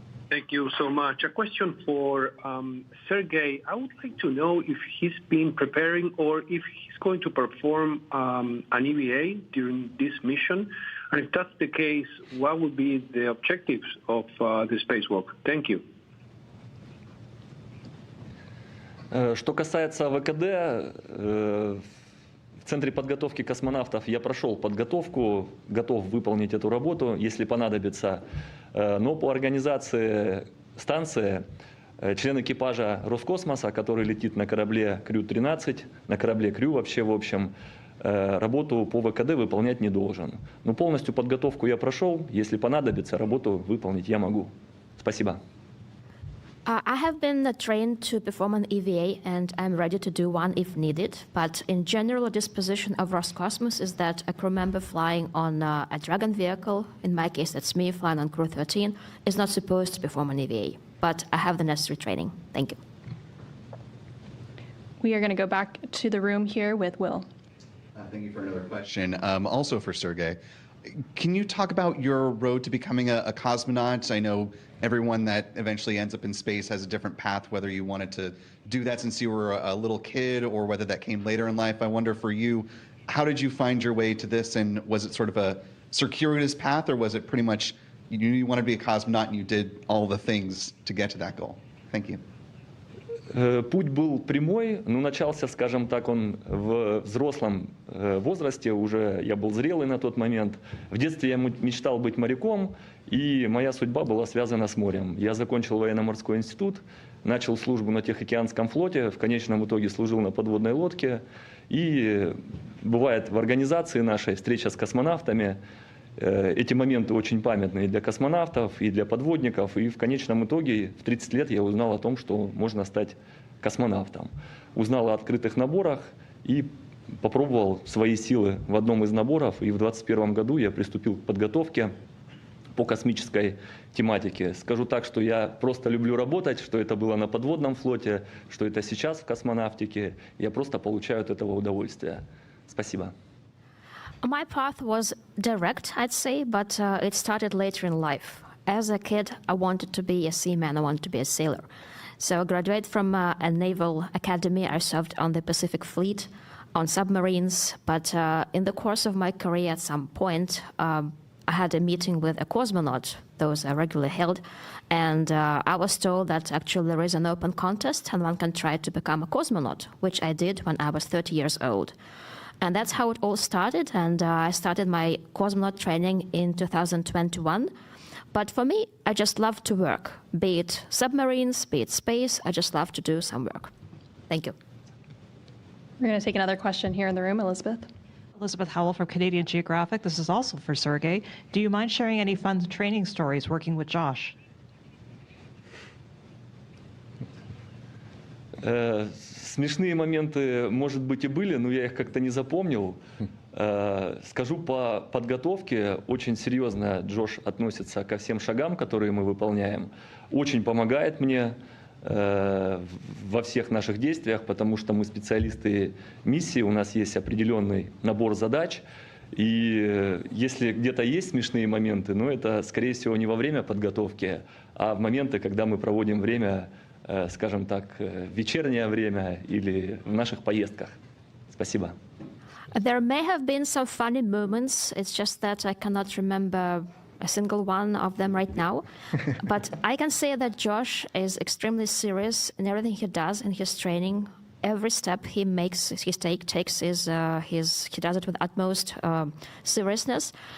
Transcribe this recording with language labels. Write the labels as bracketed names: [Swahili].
[English] Thank you so much. A question for Sergey. I would like to know if he's been preparing or if he's going to perform an EVA during this mission. And if that's the case, what would be the objectives of the spacewalk? Thank you. [Russian] Что касается ВКД, в Центре подготовки космонавтов я прошел подготовку, готов выполнить эту работу, если понадобится. Но по организации станции член экипажа Роскосмоса, который летит на корабле Crew-13, на корабле Crew вообще в общем, работу по ВКД выполнять не должен. Но полностью подготовку я прошел, если понадобится, работу выполнить я могу. Спасибо. [English] I have been trained to perform an EVA, and I'm ready to do one if needed. But in general, the disposition of Roscosmos is that a crew member flying on a Dragon vehicle, in my case that's me flying on Crew-13, is not supposed to perform an EVA. But I have the necessary training. Thank you. We are going to go back to the room here with Will. Thank you for another question. Also for Sergey. Can you talk about your road to becoming a cosmonaut? I know everyone that eventually ends up in space has a different path, whether you wanted to do that since you were a little kid or whether that came later in life. I wonder for you, how did you find your way to this, and was it sort of a circuitous path, or was it pretty much you knew you wanted to be a cosmonaut and you did all the things to get to that goal? Thank you. [Russian] Путь был прямой, но начался, скажем так, он в взрослом возрасте, уже я был зрелый на тот момент. В детстве я мечтал быть моряком, и моя судьба была связана с морем. Я закончил военно-морской институт, начал службу на Тихоокеанском флоте, в конечном итоге служил на подводной лодке. И бывает в организации нашей встреча с космонавтами. Эти моменты очень памятные для космонавтов и для подводников. И в конечном итоге в 30 лет я узнал о том, что можно стать космонавтом. Узнал о открытых наборах и попробовал свои силы в одном из наборов. И в 2021 году я приступил к подготовке по космической тематике. Скажу так, что я просто люблю работать, что это было на подводном флоте, что это сейчас в космонавтике. Я просто получаю от этого удовольствие. Спасибо. [English] My path was direct, I'd say, but it started later in life. As a kid, I wanted to be a seaman, I wanted to be a sailor. So I graduated from a naval academy. I served on the Pacific Fleet, on submarines, but in the course of my career at some point, I had a meeting with a cosmonaut, those are regularly held, and I was told that actually there is an open contest and one can try to become a cosmonaut, which I did when I was 30 years old. And that's how it all started, and I started my cosmonaut training in 2021. But for me, I just love to work, be it submarines, be it space, I just love to do some work. Thank you. We're going to take another question here in the room. Elizabeth. Elizabeth Howell from Canadian Geographic. This is also for Sergey. Do you mind sharing any fun training stories working with Josh? [Russian] Смешные моменты, может быть, и были, но я их как-то не запомнил. Скажу по подготовке, очень серьезно Джош относится ко всем шагам, которые мы выполняем. Очень помогает мне во всех наших действиях, потому что мы специалисты миссии, у нас есть определенный набор задач. И если где-то есть смешные моменты, ну, это, скорее всего, не во время подготовки, а в моменты, когда мы проводим время, скажем так, вечернее время или в наших поездках. Спасибо. [English] There may have been some funny moments. It's just that I cannot remember a single one of them right now. But I can say that Josh is extremely serious in everything he does in his training. Every step he makes, he takes he does it with utmost seriousness.